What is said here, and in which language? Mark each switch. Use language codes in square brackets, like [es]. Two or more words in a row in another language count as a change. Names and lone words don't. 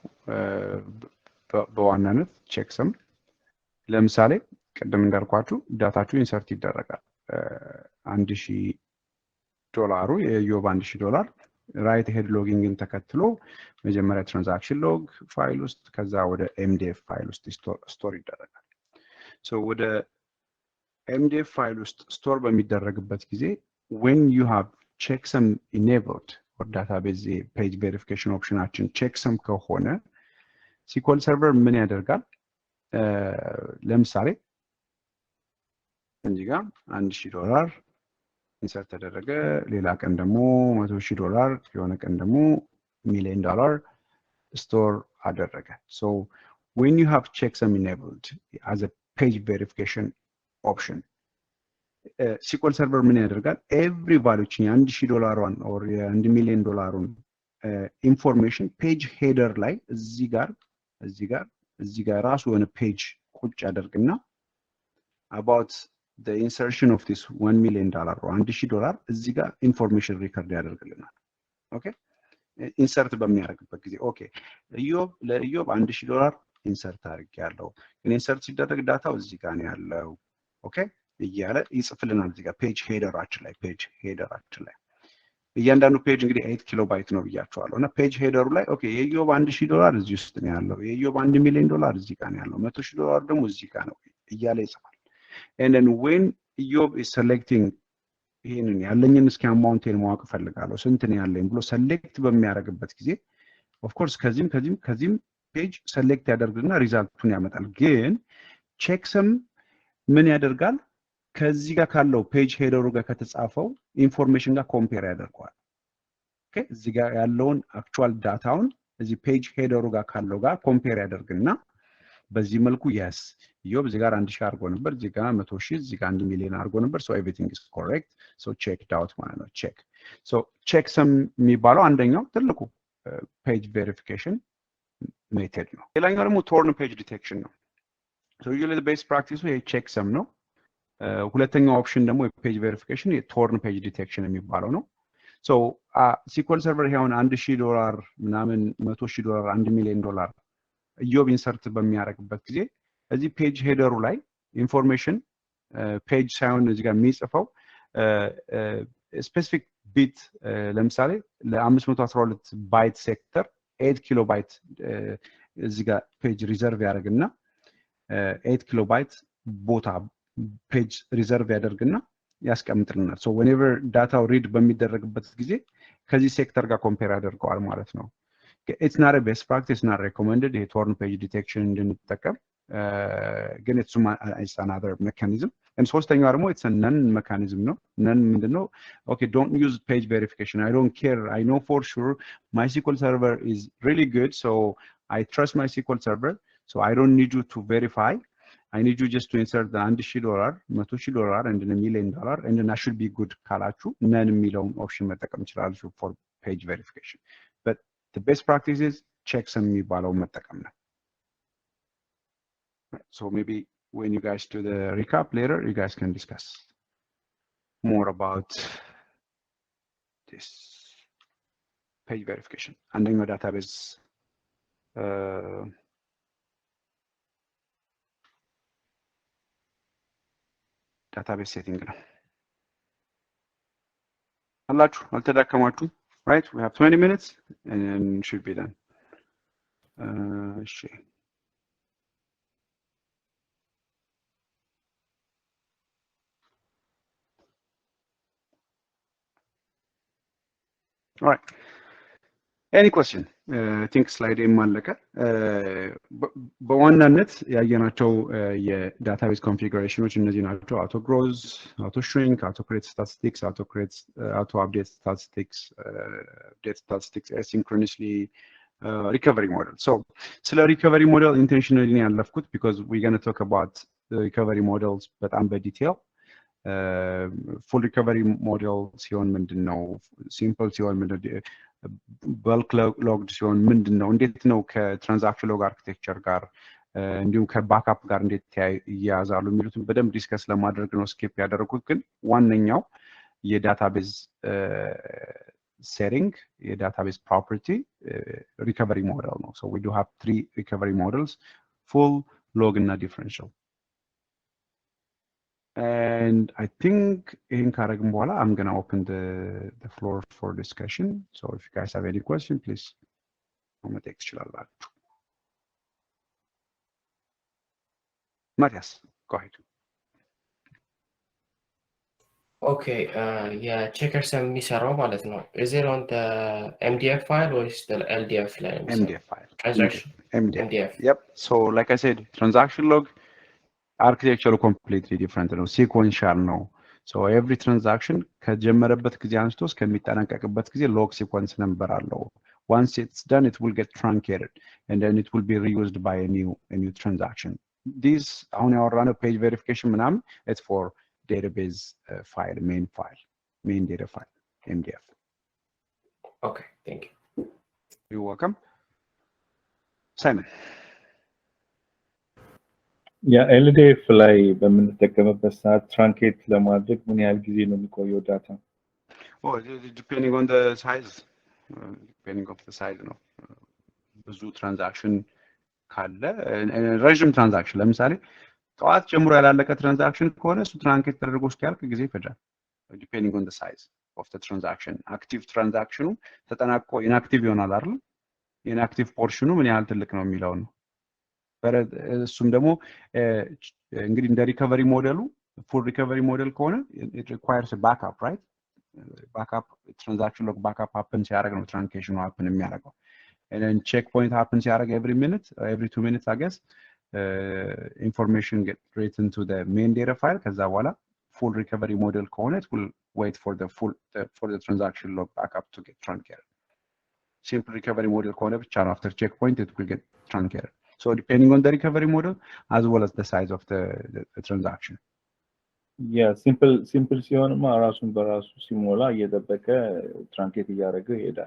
[am] በዋናነት ቼክ ሰም ለምሳሌ ቅድም እንዳልኳችሁ ዳታችሁ ኢንሰርት ይደረጋል። $1000 የዮብ $1000 ራይት [en] head logging [am] ተከትሎ መጀመሪያ [en] transaction log file [am] ውስጥ ከዛ ወደ [en] MDF file [am] ውስጥ ስቶር ይደረጋል። ሶ ወደ [en] MDF file [am] ውስጥ ስቶር በሚደረግበት ጊዜ [en] when you have checksum enabled or database page verification [am] ኦፕሽናችን checksum ከሆነ SQL server ምን ያደርጋል? ለምሳሌ እዚህ ጋር $1000 ኢንሰርት ተደረገ። ሌላ ቀን ደግሞ $100,000፣ የሆነ ቀን ደግሞ $1,000,000 store አደረገ [en] so when you have checksum enabled as a page verification option SQL server [am] ምን ያደርጋል [en] every value $1,000 or $1 million information page header [am] ላይ እዚህ ጋር ራሱ የሆነ [en] page [am] ቁጭ ያደርግና [en] about the insertion of this $1 million or $1,000 [am] እዚህ ጋር [en] information record ያደርግልናል okay insert በሚያደርግበት [am] ጊዜ okay ለኢዮብ $1,000 insert አድርጌያለሁ ግን insert ሲደረግ ዳታው እዚህ ጋር ነው ያለው okay እያለ ይጽፍልናል እዚህ ጋር [en] page header [am] ላይ እያንዳንዱ ፔጅ እንግዲህ 8 ኪሎ ባይት ነው ብያቸዋለሁ እና [en] page header [am] ላይ ኦኬ የኢዮብ $1,000 እዚህ ውስጥ ነው ያለው የኢዮብ $1 ሚሊዮን እዚህ ጋር ነው ያለው $100,000 ደግሞ እዚህ ጋር ነው እያለ ይጽፋል [en] and then when ኢዮብ is selecting [am] ይሄንን ያለኝን እስኪ አማውንቴን ማወቅ ፈልጋለሁ ስንት ነው ያለኝ ብሎ ሰሌክት በሚያደርግበት ጊዜ [en] of course [am] ከዚህም ፔጅ ሰሌክት ያደርግና ሪዛልቱን ያመጣል ግን ቼክሰም ምን ያደርጋል ከዚህ ጋር ካለው [en] page header [am] ጋር ከተጻፈው ኢንፎርሜሽን ጋር ኮምፔር ያደርጋል ኦኬ እዚህ ጋር ያለውን [en] actual data [am] እዚህ [en] page header [am] ጋር ካለው ጋር ኮምፔር ያደርግና በዚህ መልኩ yes ኢዮብ እዚህ ጋር 1,000 አድርጎ ነበር እዚህ ጋር 100,000 እዚህ ጋር 1 ሚሊዮን አድርጎ ነበር [en] so everything is correct so checked out [am] ማለት ነው [en] check so checksum [am] የሚባለው አንደኛው ትልቁ [en] page verification method [am] ነው ሌላኛው ደግሞ [en] torn page detection [am] ነው [en] so usually the best practice [am] ይሄ checksum ነው ሁለተኛው ኦፕሽን ደግሞ የፔጅ ቬሪፊኬሽን [en] torn page detection [am] የሚባለው ነው ሶ SQL server ይሄውን $1,000 ምናምን $100,000 $1 ሚሊዮን ኢዮብ ኢንሰርት በሚያደርግበት ጊዜ እዚህ [en] page header [am] ላይ [en] information page [am] ሳይሆን እዚህ ጋር የሚጽፈው [en] specific bit [am] ለምሳሌ ለ512 [en] byte sector [am] 8 ኪሎ ባይት እዚህ ጋር [en] page reserve [am] ያደርግና 8 ኪሎ ባይት ቦታ [en] page reserve [am] ያደርግና ያስቀምጥልናል ሶ whenever ዳታው ሪድ በሚደረግበት ጊዜ ከዚህ ሴክተር ጋር ኮምፔር ያደርገዋል ማለት ነው [en] it's not a best practice not recommended ይሄ torn page detection [am] እንድንጠቀም ግን [en] it's another mechanism and [am] ሶስተኛው ደግሞ [en] it's a none mechanism ነው none ምንድነው okay don't use page verification I don't care I know for sure my SQL server is really good so I trust my SQL server so I don't need you to verify I need you just to insert the $1,000 $100,000 and $1 million and then I should be good ካላችሁ none የሚለውን ኦፕሽን መጠቀም ይችላሉ for page verification but the best practice is checksum [am] የሚባለው መጠቀም ነው [en] so maybe when you guys do the recap later you guys can discuss more about this page verification አንደኛው database database setting [am] ነው አላችሁ አልተዳከማችሁ [en] right we have 20 minutes and should be done እሺ all right any question I think slide ማለቀ [am] በዋናነት ያየናቸው የዳታቤዝ ኮንፊጉሬሽኖች እነዚህ ናቸው [en] auto grows auto shrink auto create statistics auto update statistics update statistics asynchronously recovery model so ስለ recovery model intentionally ያለፍኩት because we're going to talk about the recovery models [am] በጣም በዲቴል [en] full recovery model [am] ሲሆን ምንድነው simple ሲሆን ምንድነው [en] bulk logged [am] ሲሆን ምንድነው እንዴት ነው [en] transaction log architecture [am] ጋር እንዲሁም ከባክአፕ ጋር እንዴት ያያዛሉ የሚሉትን በደንብ ዲስከስ ለማድረግ ነው ስኬፕ ያደረኩት ግን ዋነኛው የዳታቤዝ setting የዳታቤዝ property [en] recovery model [am] ነው [en] so we do have 3 recovery models full log [am] እና differential [en] and I think in [am] ካረግን በኋላ [en] I'm going to open the floor for discussion so if you guys have any question please [am] መጠየቅ ትችላላችሁ [en] Marias go ahead okay yeah checkers [am] የሚሰራው ማለት ነው [en] is it on the MDF file or is the LDF ላይ MDF file transaction MDF yep so like I said transaction log architecture completely different ነው sequential ነው so every transaction [am] ከጀመረበት ጊዜ አንስቶ እስከሚጠናቀቅበት ጊዜ [en] log sequence number አለው Once it's done, it will get truncated, and then it will be reused by a new transaction. These on our run a page verification manam, it's for database file, main data file, MDF. Okay, thank you. You're welcome. Simon. [am] Yeah, LDF ላይ በምንጠቀምበት ሰዓት ትራንኬት ለማድረግ ምን ያህል ጊዜ ነው የሚቆየው ዳታ? [en] Oh, depending on the size, [am] ነው። ብዙ ትራንዛክሽን ካለ ረዥም ትራንዛክሽን ለምሳሌ ጠዋት ጀምሮ ያላለቀ ትራንዛክሽን ከሆነ እሱ ትራንኬት ተደርጎ እስኪያልቅ ጊዜ ይፈጃል። [en] depending on the size of the transaction. [am] አክቲቭ ትራንዛክሽኑ ተጠናቆ ኢንአክቲቭ ይሆናል አይደል? ኢንአክቲቭ ፖርሽኑ ምን ያህል ትልቅ ነው የሚለው ነው። እሱም ደግሞ እንግዲህ እንደ [en] recovery model full recovery model [am] ከሆነ [en] it requires a backup, right? Backup transaction log backup happens [am] ሲያደርግ ነው ትራንኬሽኑ [en] happen የሚያደርገው. And then checkpoint happens ሲያደርግ every minute, every 2 minutes I guess. Information get written to the main data file. [am] ከዛ በኋላ [en] full recovery model ከሆነ it will wait for the transaction log backup to get truncated. Simple recovery model [am] ከሆነ ብቻ ነው [en] after checkpoint it will get truncated. So depending on the recovery model as well as the size of the transaction. [am] Yeah, simple ሲሆንማ ራሱን በራሱ ሲሞላ እየጠበቀ ትራንኬት እያደረገ ይሄዳል።